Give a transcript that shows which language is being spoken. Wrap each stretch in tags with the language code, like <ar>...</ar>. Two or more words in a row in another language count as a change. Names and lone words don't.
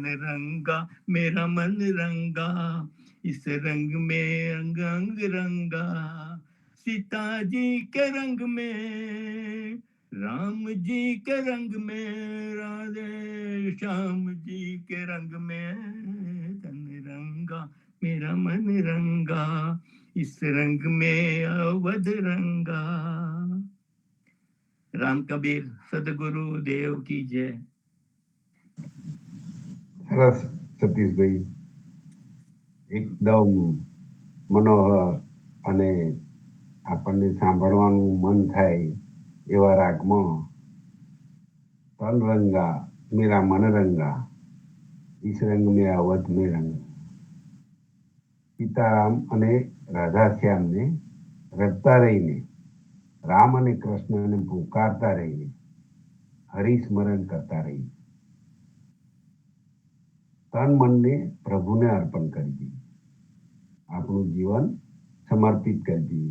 <hi>रंगा मेरा मन रंगा, इस रंग में अंग अंग रंगा, सीता जी के रंग में, राम जी के रंग में, राधे श्याम जी के रंग में, तन रंगा मेरा मन रंगा, इस रंग में अवध रंगा। राम कबीर सदगुरु देव की जय।</hi> <gu>સરસ સતીશભાઈ, એકદમ મનોહર અને આપણને સાંભળવાનું મન થાય એવા રાગમાં</gu> <hi>तन रंगा मेरा मन रंगा, इस रंग में अवध में रंग,</hi> <gu>સીતારામ અને રાધાશ્યામને રડતા રહીને, રામ અને કૃષ્ણને પુકારતા રહીને, હરિસ્મરણ કરતા રહીને તન મનને પ્રભુને અર્પણ કરી દઈએ, આપણું જીવન સમર્પિત કરી દઈએ.</gu>